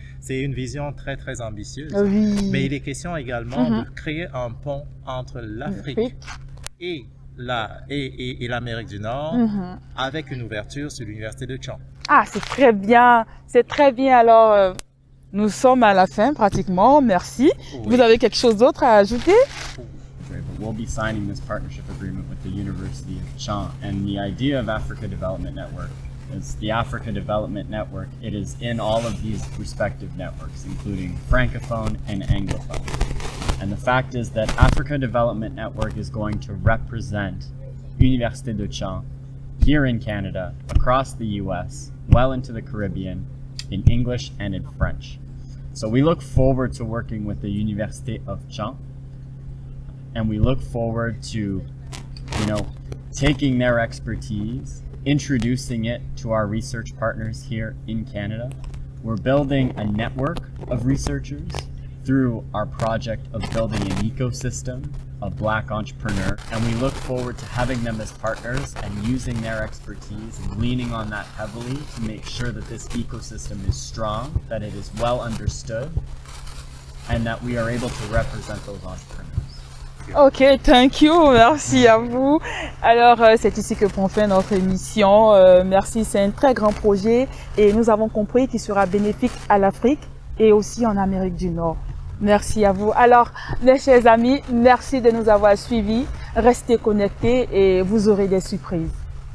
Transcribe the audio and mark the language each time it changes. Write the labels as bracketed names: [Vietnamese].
[French] C'est une vision très, très ambitieuse. Mais il est question également de créer un pont entre l'Afrique et l'Amérique du Nord avec une ouverture sur l'Université de Tchang. C'est très bien. C'est très bien. Alors, nous sommes à la fin pratiquement. Merci. Vous avez quelque chose d'autre à ajouter? [English] We'll be signing this partnership agreement with the University of Tchang, and the idea of Africa Development Network is the Africa Development Network. It is in all of these respective networks, including Francophone and Anglophone. And the fact is that Africa Development Network is going to represent Université de Tchang here in Canada, across the US, well into the Caribbean, in English and in French. So we look forward to working with the Université of Tchang. And we look forward to, taking their expertise, introducing it to our research partners here in Canada. We're building a network of researchers through our project of building an ecosystem of Black entrepreneurs. And we look forward to having them as partners and using their expertise and leaning on that heavily to make sure that this ecosystem is strong, that it is well understood, and that we are able to represent those entrepreneurs. Ok, thank you, [French] merci à vous. Alors, c'est ici que prend fin notre émission. Merci, c'est un très grand projet et nous avons compris qu'il sera bénéfique à l'Afrique et aussi en Amérique du Nord. Merci à vous. Alors, mes chers amis, merci de nous avoir suivis. Restez connectés et vous aurez des surprises.